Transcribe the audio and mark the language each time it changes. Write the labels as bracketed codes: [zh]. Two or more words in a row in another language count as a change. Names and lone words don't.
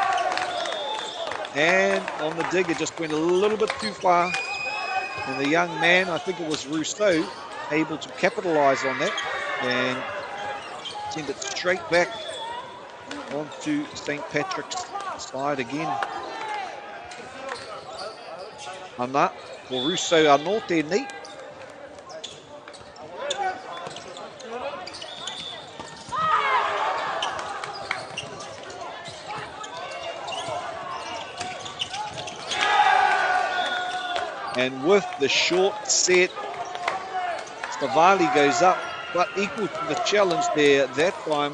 [en] And on the dig, it just went a little bit too far. And the young man, I think it was Rousseau, able to capitalize on that and send it straight back onto St. Patrick's side again. [mi] Ana, ko Rousseau anō tēnei. [en] And with the short set, Stavali goes up, but equal to the challenge there that time.